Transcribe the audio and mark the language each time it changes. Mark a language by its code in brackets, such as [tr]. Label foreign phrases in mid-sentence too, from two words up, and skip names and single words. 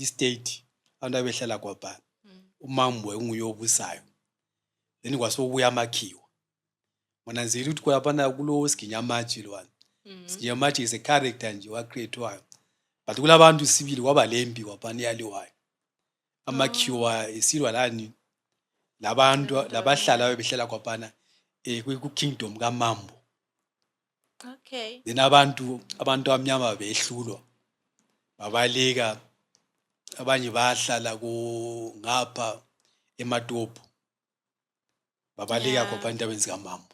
[nd] state abantu abehlala kwaphana uMambo enguye obusayo then kwasokuya amakhiwa ngonanzela ukuthi kwaphana kulo Siginyamaji lwana Siginyamaji [en] is a character [nd] nje wacreatewayo but kulabantu sibili kwaba lempi kwaphana yaliwayo amakhiwa esilwa lani labantu labahlala behlala kwaphana ku kingdom kaMambo. [en] Okay. [nd] Then abantu abamnyama behlulwa babaleka abanye bahlala ngapha eMatopo babaleka kwaphana entabeni zikaMambo.